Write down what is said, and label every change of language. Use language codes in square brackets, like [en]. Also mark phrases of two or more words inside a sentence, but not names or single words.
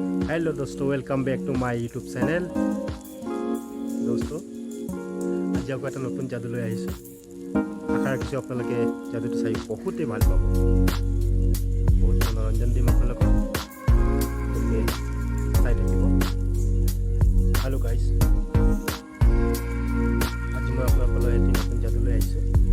[en] Hello दोस्तों, welcome back to my YouTube channel। [hi] दोस्तों आज [as] আকৌ এটা নতুন যাদু লৈ আহিছোঁ। আশা ৰাখিছোঁ আপোনালোকে যাদুটো চাই বহুতেই ভাল পাব, বহুত মনোৰঞ্জন দিম আপোনালোকক, গতিকে চাই থাকিব। [en] Hello guys, [as] আজি মই আপোনালোকলৈ এটি নতুন যাদু লৈ আহিছোঁ।